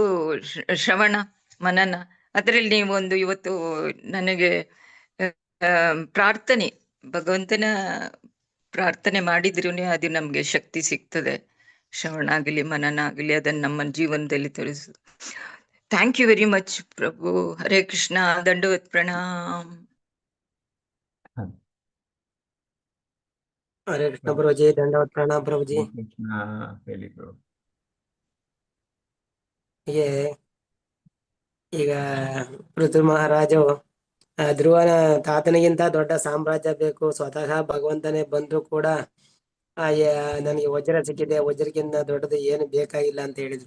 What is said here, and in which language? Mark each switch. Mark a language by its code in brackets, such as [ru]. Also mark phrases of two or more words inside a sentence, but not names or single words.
[kn] ಶ್ರವಣ ಮನನ, ಅದರಲ್ಲಿ ನೀವೊಂದು ಇವತ್ತು ನನಗೆ ಪ್ರಾರ್ಥನೆ, ಭಗವಂತನ ಪ್ರಾರ್ಥನೆ ಮಾಡಿದ್ರು ಅದು ನಮ್ಗೆ ಶಕ್ತಿ ಸಿಗ್ತದೆ. ಶ್ರವಣ ಆಗಲಿ ಮನನ ಆಗಲಿ, ಅದನ್ನ ನಮ್ಮ ಜೀವನದಲ್ಲಿ ತಿಳಿಸು. [en] thank you very much ಪ್ರಭು. [kn] ಹರೇ ಕೃಷ್ಣ. ದಂಡವತ್ ಪ್ರಣಾಮ್. [hi] हरे कृष्ण प्रभु जी, दंडवत प्रणाम प्रभु जी। [kn] ಕೃಷ್ಣ ಹೇಳಿ ಬ್ರೋ. ಹೀಗೆ ಈಗ ಪೃಥ್ವಿ ಮಹಾರಾಜು ಧ್ರುವನ ತಾತನಿಗಿಂತ ದೊಡ್ಡ ಸಾಮ್ರಾಜ್ಯ ಬೇಕು, ಸ್ವತಃ ಭಗವಂತನೇ ಬಂದ್ರು ಕೂಡ ನನಗೆ ವಜ್ರ ಸಿಕ್ಕಿದೆ, ವಜ್ರಕ್ಕಿಂತ ದೊಡ್ಡದು ಏನು ಬೇಕಾಗಿಲ್ಲ ಅಂತ ಹೇಳಿದ್ರು.